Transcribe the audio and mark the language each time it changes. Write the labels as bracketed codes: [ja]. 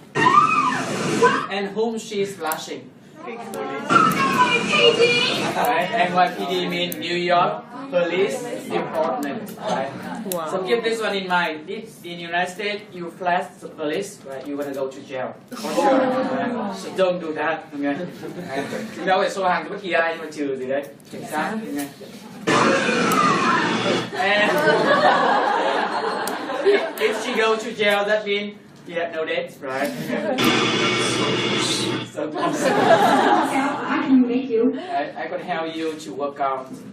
[en] And whom she is flashing? Right? NYPD means New York Police Department. Right? Wow. So keep this one in mind. If in the United States you flash the police, right, you're gonna go to jail. For sure. Right? So don't do that. Okay? [vi] Chúng ta phải xô hàng cho bất kỳ ai nhưng mà trừ gì đấy. Cảnh sát. Okay? [en] And if she go to jail, that means you have no debts, right? So I can make you. I can help you to work out.